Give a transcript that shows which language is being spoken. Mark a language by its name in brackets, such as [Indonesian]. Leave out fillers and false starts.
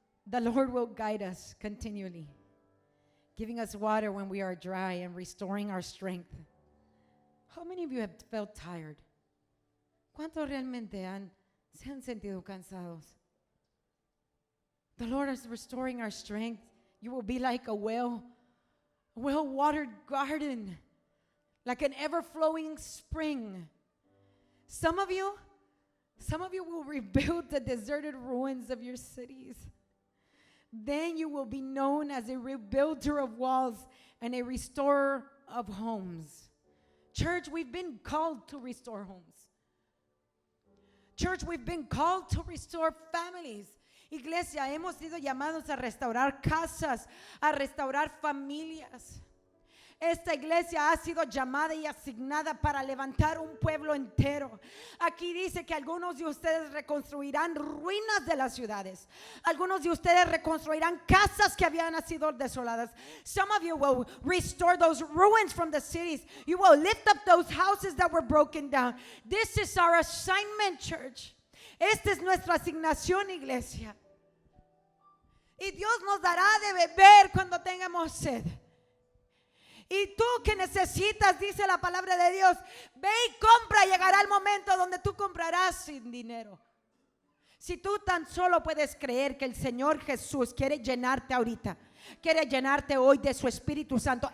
[English] The Lord will guide us continually, giving us water when we are dry and restoring our strength. How many of you have felt tired? [Spanish] ¿Cuántos realmente se han sentido cansados? [English] The Lord is restoring our strength. You will be like a well-watered garden, like an ever-flowing spring. Some of you will rebuild the deserted ruins of your cities. Then you will be known as a rebuilder of walls and a restorer of homes. Church, we've been called to restore homes. Church, we've been called to restore families. [Spanish] Iglesia, hemos sido llamados a restaurar casas, a restaurar familias. Esta iglesia ha sido llamada y asignada para levantar un pueblo entero. Aquí dice que algunos de ustedes reconstruirán ruinas de las ciudades. Algunos de ustedes reconstruirán casas que habían sido desoladas. [English] Some of you will restore those ruins from the cities. You will lift up those houses that were broken down. This is our assignment, church. [Spanish] Esta es nuestra asignación, iglesia. Y Dios nos dará de beber cuando tengamos sed. Y tú que necesitas, dice la palabra de Dios, ve y compra. Llegará el momento donde tú comprarás sin dinero. Si tú tan solo puedes creer que el Señor Jesús quiere llenarte ahorita, quiere llenarte hoy de su Espíritu Santo.